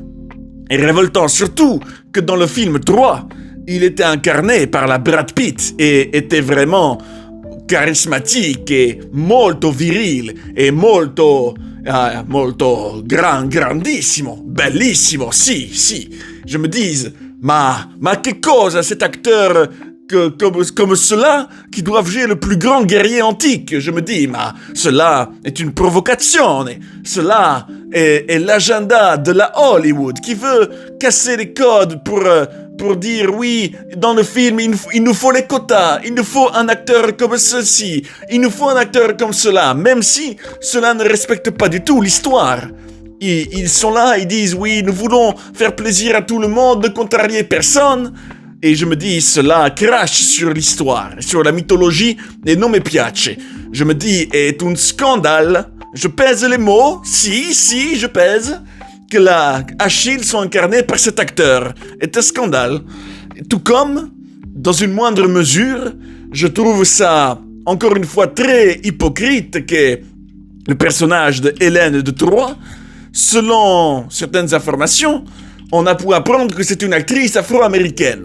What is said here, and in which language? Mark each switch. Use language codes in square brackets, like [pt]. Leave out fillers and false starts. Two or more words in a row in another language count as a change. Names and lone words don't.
[fr] Et révoltant surtout que dans le film 3, il était incarné par la Brad Pitt et était vraiment charismatique et molto viril et [it] molto grandissimo, bellissimo, si. [fr] Je me dis, [it] ma che cosa [fr] cet acteur comme cela qui doivent jouer le plus grand guerrier antique? Je me dis, mais cela est une provocation. Cela est l'agenda de la Hollywood qui veut casser les codes pour dire oui, dans le film, il nous faut les quotas, il nous faut un acteur comme ceci, il nous faut un acteur comme cela, même si cela ne respecte pas du tout l'histoire. Ils sont là, ils disent oui, nous voulons faire plaisir à tout le monde, ne contrarier personne. Et je me dis, cela crache sur l'histoire, sur la mythologie, et [it] non mi piace. [fr] Je me dis, est un scandale. Je pèse les mots, si, je pèse, que la Achille soit incarnée par cet acteur. Est un scandale. Tout comme, dans une moindre mesure, je trouve ça, encore une fois, très hypocrite que le personnage de Hélène de Troie, selon certaines informations, on a pu apprendre que c'est une actrice afro-américaine.